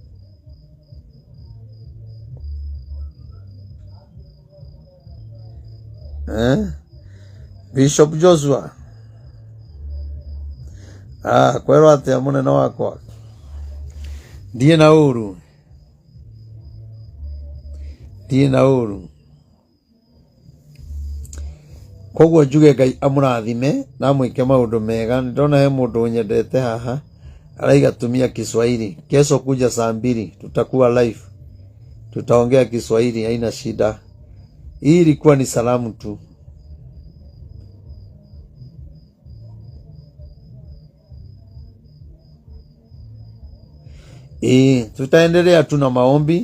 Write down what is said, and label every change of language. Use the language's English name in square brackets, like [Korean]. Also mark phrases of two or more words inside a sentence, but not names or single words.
[Kikuyu] Bishop Joshua kwero atia munene wakwa ndie na uru koguo njuge Ngai amurathime na mwike maundu mega ndona he mundu nyendete haha Alaiga [Swahili] tumia Kiswahili. Kesho kuja saa 2 tutakuwa live. Tutaongea Kiswahili, haina shida. Hii ilikuwa ni salamu tu. Tutaendelea tu na maombi.